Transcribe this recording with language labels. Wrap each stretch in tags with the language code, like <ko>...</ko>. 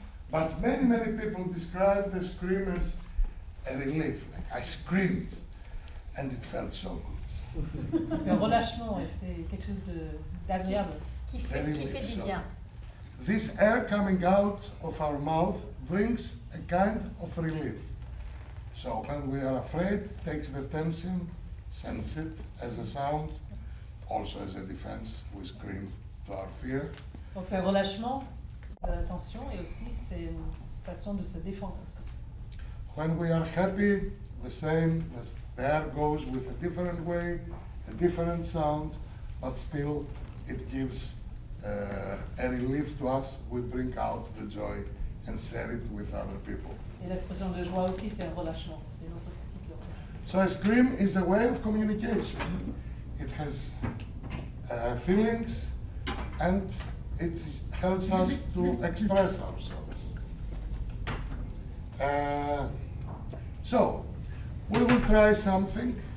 <en>But many people describe the scream as a relief. Like I screamed, and it felt so good.</en> <fr>C'est un relâchement et c'est quelque chose d'agréable. qui</fr> <en>Very</en> <fr>fait du</fr> <en>so.</en> <fr>bien.</fr> <en>This air coming out of our mouth brings a kind of relief. So when we are afraid, takes the tension, sends it as a sound, also as a defense. We scream to our fear.</en> <fr>Donc c'est un relâchement de la tension et aussi c'est une façon de se défendre aussi.</fr> <en>When we are happy, the same. The air goes with a different way, a different sound, but still it gives a relief to us. We bring out the joy and share it with other people.</en> <fr>Et l'expression de joie aussi c'est un relâchement. C'est une autre technique de relâchement.</fr> <en>So a scream is a way of communication. It has feelings and it helps us to express ourselves. So, we will try something.</en>